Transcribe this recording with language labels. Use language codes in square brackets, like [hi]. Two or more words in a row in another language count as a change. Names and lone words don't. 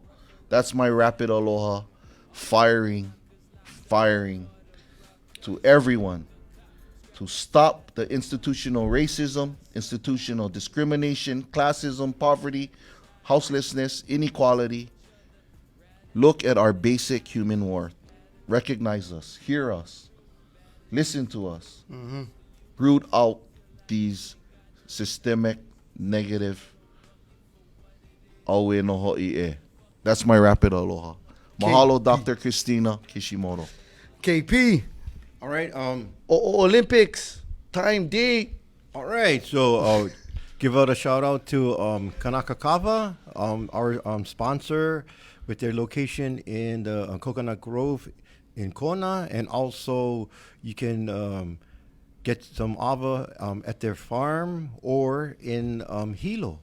[en] That's my rapid aloha, firing to everyone to stop the institutional racism, institutional discrimination, classism, poverty, houselessness, inequality. Look at our basic human worth. Recognize us, hear us, listen to us. Root out these systemic, negative, [haw] aue no ho'i e. [en] That's my rapid aloha. Mahalo, Dr. Christina Kishimoto. KP. All right. Olympics, time, date. All right. So give out a shout out to Kanaka Kava, our sponsor, with their location in the Coconut Grove in Kona, and also you can get some ava at their farm or in Hilo.